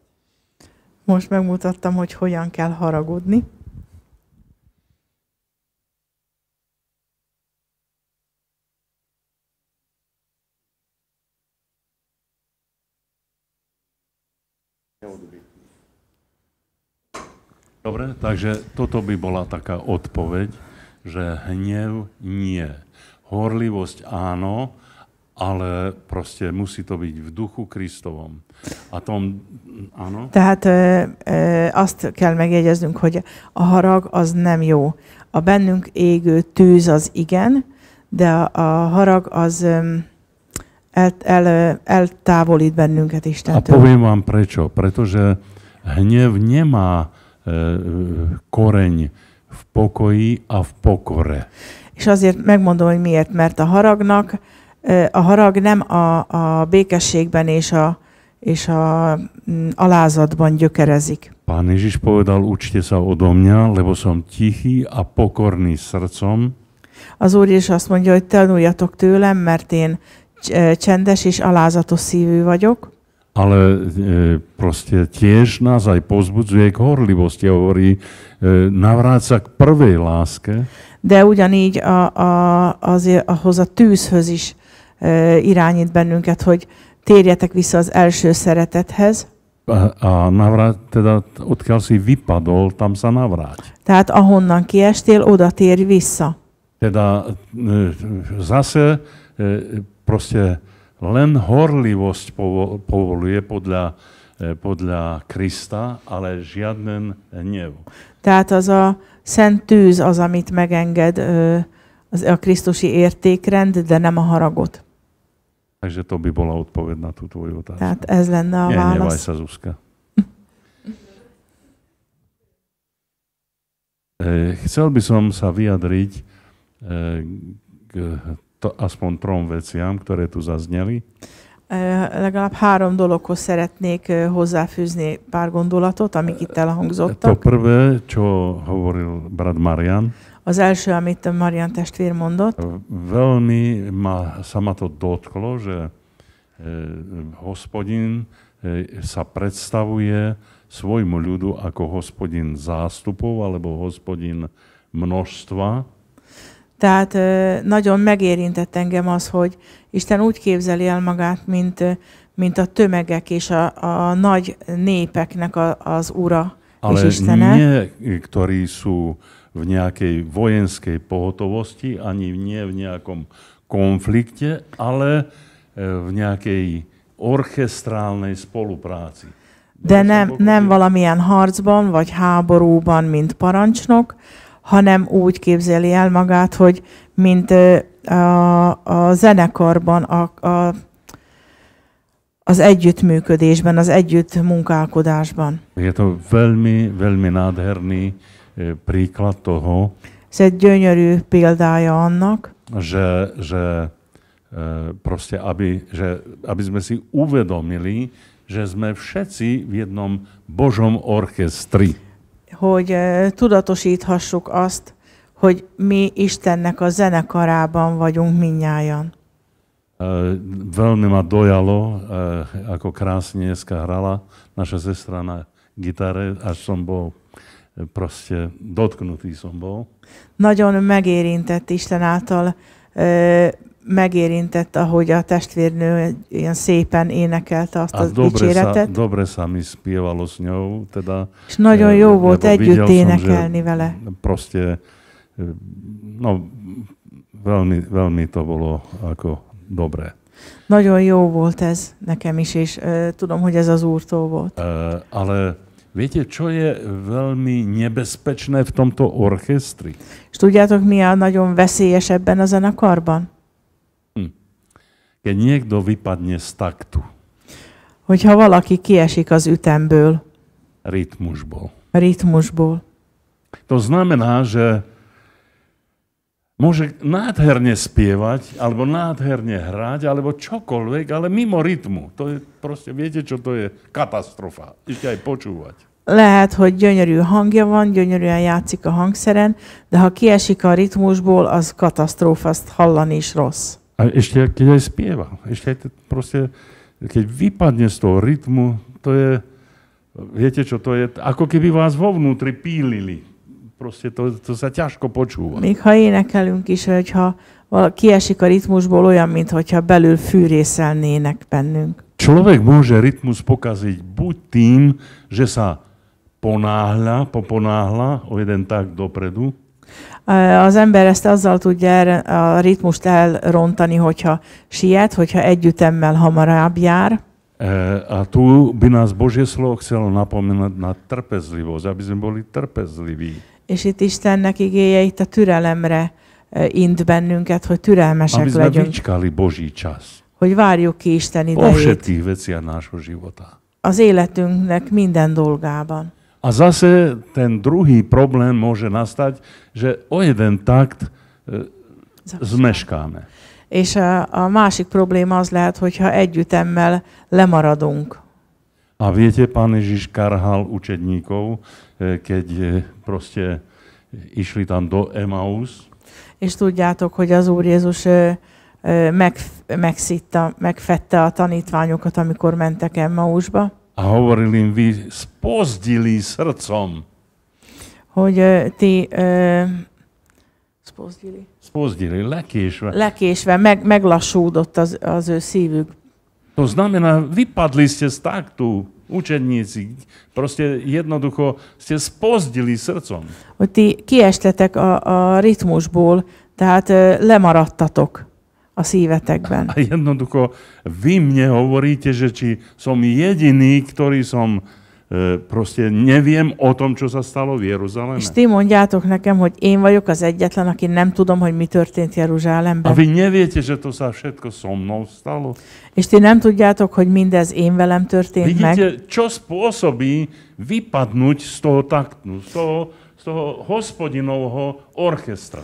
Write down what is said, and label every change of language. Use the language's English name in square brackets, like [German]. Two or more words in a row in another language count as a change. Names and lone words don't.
[Hungarian] Most megmutattam, hogy hogyan kell haragudni. [Slovak] Dobre, takže toto by bola taká odpoveď, že hnev nie. Horlivosť áno, ale proste musí to byť v duchu Kristovom. A tom, áno? [Hungarian] Tehát azt kell megjegyeznünk, hogy a harag az nem jó. A bennünk égő tűz az igen, de a harag az eltávolít bennünket Istentől. [Slovak] A poviem vám prečo. Pretože hnev nemá koreň v pokoji a v pokore. [Hungarian] És azért megmondom, hogy miért. Mert a harag nem a békességben és a alázatban gyökerezik. [Slovak] Pán Ježiš povedal, učte sa odo mňa, lebo som tichý a pokorný srdcom. [Hungarian] Az Úr is azt mondja, hogy tanuljatok tőlem, mert én csendes és alázatos szívű vagyok. [Slovak] Ale proste tiež nás aj pozbudzuje k horlivosti. Hovorí, navráť sa k prvej láske. [Hungarian] De ugyanígy ahhoz a tűzhöz is irányít bennünket, hogy térjetek vissza az első szeretethez. [Slovak] A navráť, teda odkiaľ si vypadol, tam sa navráť. [Hungarian] Tehát ahonnan kiestél, oda térj vissza. [Slovak] Teda zase proste len horlivosť povoluje podľa Krista, ale žiaden hnev. [Hungarian] Tehát az a szent tűz az, amit megenged a krisztusi értékrend, de nem a haragot. [Slovak] Takže to by bola odpoveď na tú tvoju otázku. [Hungarian] Tehát ez lenne a válasz. [Slovak] Nehnevaj sa, Zuzka. Chcel by som sa vyjadriť k aspoň 3 veciam, ktoré tu zazneli. [Hungarian] Legalább 3 dologhoz szeretnék hozzáfűzni pár gondolatot, amik itt [Slovak] To [Hungarian] elhangzottak. [Slovak] prvé, čo hovoril brat Marian, [Hungarian] Az első, amit Marian testvér mondott, [Slovak] veľmi sa ma to dotklo, že Hospodin sa predstavuje svojmu ľudu ako Hospodin zástupov alebo Hospodin množstva. [Hungarian] Tehát nagyon megérintett engem az, hogy Isten úgy képzeli el magát, mint a tömegek és a nagy népeknek az ura és [Slovak] Ale [Hungarian] Istene. [Slovak] nie, ktorí sú v nejakej vojenskej pohotovosti, ani nie v nejakom konflikte, ale v nejakej orchestrálnej spolupráci. [Hungarian] De nem valamilyen harcban vagy háborúban, mint parancsnok, hanem úgy képzeli el magát, hogy mint a zenekarban, az együttműködésben, az együttmunkálkodásban. [Slovak] Je to veľmi, veľmi nádherný príklad toho, [Hungarian] Ez egy gyönyörű példája annak, [Slovak] že proste, aby sme si uvedomili, že sme všetci v jednom Božom orchestri. [Hungarian] hogy tudatosíthassuk azt, hogy mi Istennek a zenekarában vagyunk mindnyájan. [Slovak] Veľmi ma dojalo, ako krásne dneska hrala naša sestra na gitare, až som bol proste dotknutý som bol. [Hungarian] Nagyon megérintett Isten által, megérintett, ahogy a testvérnő ilyen szépen énekelte azt a dicséretet. [Slovak] Dobre sa mi spievalo s ňou, teda. [Hungarian] És nagyon jó volt együtt énekelni vele. [Slovak] Proste, no, veľmi, veľmi to bolo ako dobré. [Hungarian] Nagyon jó volt ez nekem is, és tudom, hogy ez az Úrtól volt. [Slovak] Ale viete, čo je veľmi nebezpečné v tomto orchestri? [Hungarian] És tudjátok, mi a nagyon veszélyes ebben a zenekarban? [Slovak] Keď niekto vypadne z taktu. [Hungarian] Hogyha valaki kiesik az ütemből, Rytmusból. a ritmusból. [Slovak] To znamená, že môže nádherne spievať, alebo nádherne hrať, alebo čokoľvek, ale mimo rytmu. To je proste, viete, čo to je? Katastrofa. Ešte aj počúvať. [Hungarian] Lehet, hogy gyönyörű hangja van, gyönyörűen játszik a hangszeren, de ha kiesik a ritmusból, az katasztrófa, azt hallani is rossz. [Slovak] A ešte keď aj spieva. Ešte aj proste, keď vypadne z toho rytmu, to je, viete čo, to je, ako keby vás vo vnútri pílili. Proste to sa ťažko počúva. [Hungarian] Még ha énekelünk is, hogyha kiesik a ritmusból, olyan, mintha belül fűrészelnének bennünk. [Slovak] Človek môže rytmus pokaziť buď tým, že sa poponáhľa o jeden tak dopredu. [Hungarian] Az ember ezt azzal tudja a ritmust elrontani, hogyha siet, hogyha együttemmel hamarabb jár. [Slovak] A tu by nás Božie slovo chcelo napomenúť na trpezlivosť, aby sme boli trpezliví. [Hungarian] És itt Istennek igéje itt a türelemre int bennünket, hogy türelmesek [Slovak] aby sme [Hungarian] legyünk. [Slovak] vyčkali Boží čas. [Hungarian] Hogy várjuk ki Isten [Slovak] Po [Hungarian] idejét. [Slovak] všetkých veciach nášho života. [Hungarian] Az életünknek minden dolgában. [Slovak] A zase ten druhý problém môže nastať, že o jeden takt zmeškáme. [Hungarian] És a másik probléma az lehet, hogyha együttemmel lemaradunk. [Slovak] A viete, Pán Ježiš karhal učedníkov, keď proste išli tam do Emaus. [Hungarian] És tudjátok, hogy az Úr Jézus megfette a tanítványokat, amikor mentek Emmausba. [Slovak] A hovoril im, vy spozdili srdcom. [Hungarian] Hogy ti [Slovak] Spozdili, [Hungarian] lekésve meglassúdott az ő szívük. [Slovak] To znamená, vypadli ste z taktu, učeníci. Proste jednoducho ste spozdili srdcom. [Hungarian] Hogy ti kiestetek a ritmusból, tehát lemaradtatok a szívetekben. [Slovak] A jednoducho vy mne hovoríte, že či som jediný, ktorý som proste neviem o tom, čo sa stalo v Jeruzaleme. [Hungarian] És ti mondjátok nekem, hogy én vagyok az egyetlen, aki nem tudom, hogy mi történt Jeruzsálemben. [Slovak] A vy neviete, že to sa všetko so mnou stalo. [Hungarian] És ti nem tudjátok, hogy mindez én velem történt meg. [Slovak] Vidíte, čo spôsobí vypadnúť z toho taktu, z toho hospodinovho orchestra.